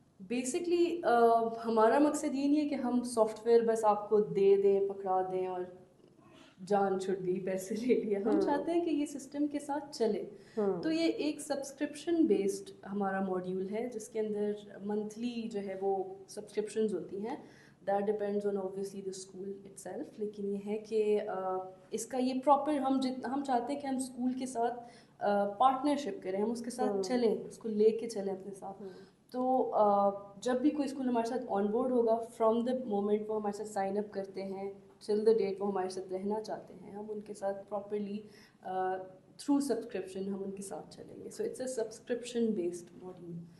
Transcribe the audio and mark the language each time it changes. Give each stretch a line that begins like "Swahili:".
Urdu: Basically ہمارا مقصد یہ نہیں ہے کہ ہم سافٹ ویئر بس آپ کو دے دیں, پکڑا دیں اور جان چھٹ گئی, پیسے لے لیا. ہم چاہتے ہیں کہ یہ سسٹم کے ساتھ چلے. تو یہ ایک سبسکرپشن بیسڈ ہمارا ماڈیول ہے جس کے اندر منتھلی جو ہے وہ سبسکرپشنز ہوتی ہیں.
English: That depends on obviously the school itself.
Urdu: لیکن یہ ہے کہ اس کا یہ پراپر ہم چاہتے ہیں کہ ہم اسکول کے ساتھ پارٹنرشپ کریں, ہم اس کے ساتھ چلیں, اس کو لے کے چلیں اپنے ساتھ. تو جب بھی کوئی اسکول ہمارے ساتھ آن بورڈ ہوگا,
English: from the moment
Urdu: وہ ہمارے ساتھ سائن اپ کرتے ہیں
English: till the date
Urdu: وہ ہمارے ساتھ رہنا چاہتے ہیں, ہم ان کے ساتھ پراپرلی تھرو سبسکرپشن ہم ان کے ساتھ چلیں گے.
English: So it's a subscription based module.